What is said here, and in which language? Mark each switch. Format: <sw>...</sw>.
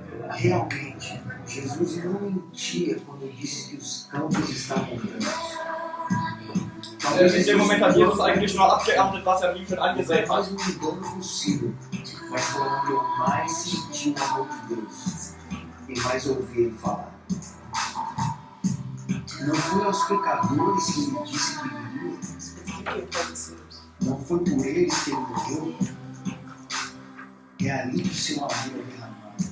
<pt>Realmente, Jesus não mentia quando disse que os campos estavam brancos.</pt> <de>In dem Moment hat Jesus eigentlich nur abgeerntet, was er ihm schon angesät hat.</de> <pt>Mais um engano possível, mas foi onde eu mais senti o amor de Deus e mais ouvi ele falar. Não foi aos pecadores que ele disse que viria, não foi por eles que ele morreu, é ali que o seu amor é derramado.</pt>